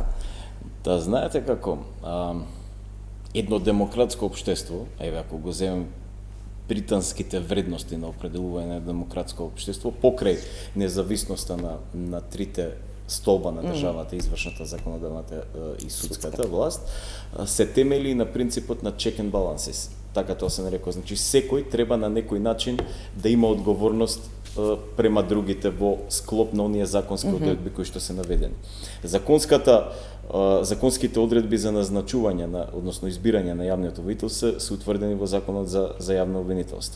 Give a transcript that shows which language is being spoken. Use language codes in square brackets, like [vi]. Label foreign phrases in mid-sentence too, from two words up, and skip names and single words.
[mk] Да, знаете како, едно демократско општество, еве ако го земем британските вредности на определување на демократско општество, покрај независноста на трите столба на државата, извршната, законодавната и судската власт, се темели на принципот на [en] check and balances. [mk] Така тоа се нарекува. Значи, секој треба на некој начин да има одговорност према другите во склоп на оние законски одредби кои што се наведени. Законските одредби за назначување односно избирање на јавниот обвинител се утврдени во Законот за јавно обвинителство.